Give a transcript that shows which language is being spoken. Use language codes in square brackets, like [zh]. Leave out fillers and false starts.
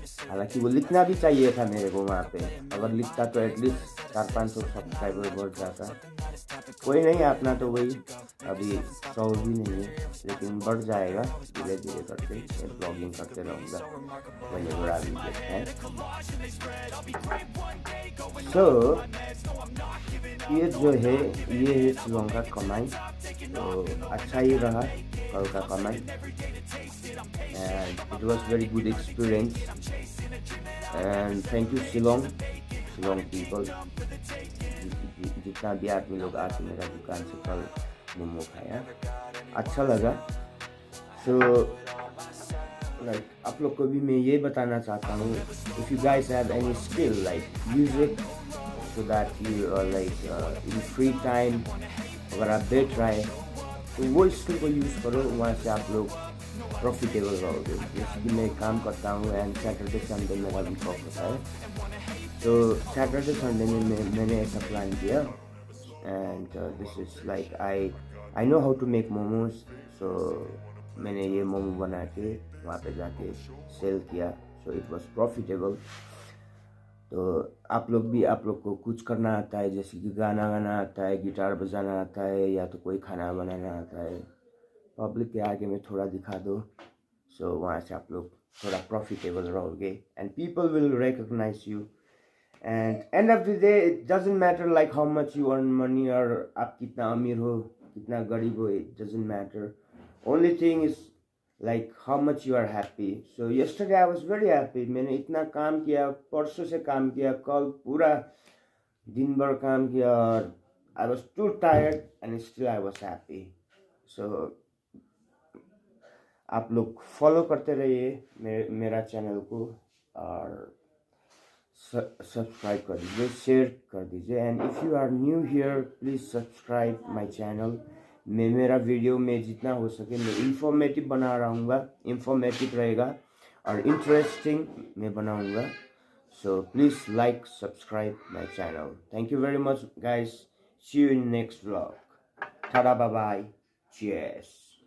[hi] हालांकि वो लिखना भी चाहिए था मेरे को वहाँ पे, अगर लिखता तो एटलीस्ट 400-500 सब्सक्राइबर बढ़ जाता। कोई नहीं, अपना तो वही अभी 100 भी नहीं है, लेकिन बढ़ जाएगा धीरे धीरे करके। ब्लॉगिंग करते रहूँगा [en] whenever I will get time. [hi] So ये जो है ये है शिलोंग का कमाई। तो अच्छा ही रहा कल का कमाई [en] and it was very good experience and thank you Shillong people [hi] जितना भी आदमी लोग आके मेरा दुकान से कल मोमो खाया, अच्छा लगा। So like आप लोग को भी मैं ये बताना चाहता हूँ, [en] if you guys have any skill like use it so that you like in free time [hi] अगर आप बैठ रहे हैं तो वो स्किल को यूज़ करो, वहाँ से आप लोग प्रॉफिटेबल रहोगे। जैसे कि मैं काम करता हूँ एंड सैटरडे संडे मेरा वीक ऑफ होता है। तो सैटरडे संडे में मैंने ऐसा प्लान किया [en] And this is like I know how to make momos. [hi] सो मैंने ये मोमो बना के वहाँ पे जाके सेल किया। [en] So it was profitable. [hi] तो आप लोग को कुछ करना आता है, जैसे कि गाना आता है, गिटार बजाना आता है, या तो कोई खाना बनाना आता है, पब्लिक के आगे में थोड़ा दिखा दो। सो वहाँ से आप लोग थोड़ा प्रॉफिटेबल रहोगे [en] and people will recognise you and end of the day it doesn't matter like how much you earn money [hi] और आप कितना अमीर हो कितना गरीब हो, [en] It doesn't matter. Only thing is like how much you are happy. So yesterday I was very happy. [hi] मैंने इतना काम किया, परसों से काम किया, कल पूरा दिन भर काम किया और [en] I was too tired and still I was happy. [hi] So आप लोग फॉलो करते रहिए मेरा चैनल को और सब्सक्राइब कर दीजिए, शेयर कर दीजिए [en] And if you are new here please subscribe my channel. [hi] मैं मेरा वीडियो में जितना हो सके मैं इंफॉर्मेटिव बना रहूँगा, इंफॉर्मेटिव रहेगा और इंटरेस्टिंग मैं बनाऊँगा। [en] So please like, subscribe my channel. Thank you very much, guys. See you in next vlog. Tada, bye bye. Cheers.